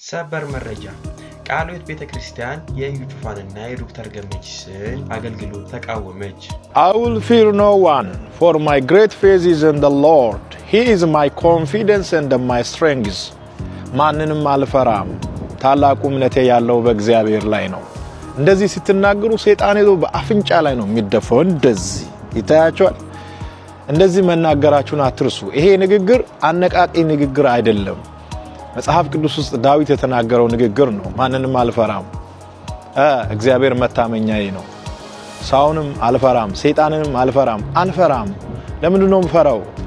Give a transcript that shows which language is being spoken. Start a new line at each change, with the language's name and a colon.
Amharic: ሰበር መረጃ ቃልዮት ቤተክርስቲያን የኢዩ ጩፋንና የዶክተር ገመቺስን አገልግሎት ተቃወመች።
English: I will fear no one, for my great faith is in the Lord. He is my confidence and my strength.
Amharic: ማንንም አልፈራም፣ ታላቁ እምነቴ ያለው በእግዚአብሔር ላይ ነው። እንደዚህ ስትናገሩ ሰይጣን ሄዶ በአፍንጫ ላይ ነው የሚደፈው። እንደዚህ ይታያቸዋል። እንደዚህ መናገራችሁን አትርሱ። ይሄ ንግግር አነቃቂ ንግግር አይደለም። መጽሐፍ ቅዱስ ውስጥ ዳዊት የተናገረው ንግግር ነው። ማንንም አልፈራም፣ እግዚአብሔር መታመኛዬ ነው። ሳውንም አልፈራም፣ ሰይጣንንም አልፈራም። ለምንድን ነው የምፈራው?